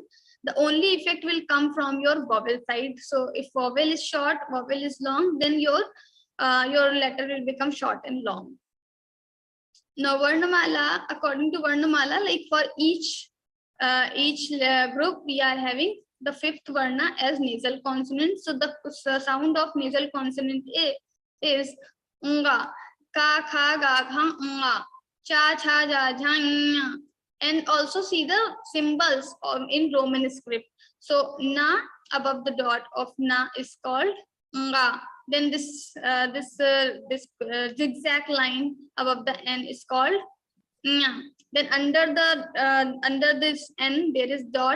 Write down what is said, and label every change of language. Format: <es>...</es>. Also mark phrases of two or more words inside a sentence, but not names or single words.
<en>The only effect will come from your vowel side. So if vowel is short, vowel is long, then your letter will become short and long. Now Varnamala, according to Varnamala, like for each group, we are having the 5th Varna as nasal consonant. So the sound of nasal consonant is nga, ka, kha, ga, gha, nga, cha, cha, ja, jha, nya. And also see the symbols in Roman script. So na, above the dot of na, is called nga. Then this zigzag line above the n is called nya. Then under this n there is dot.</en>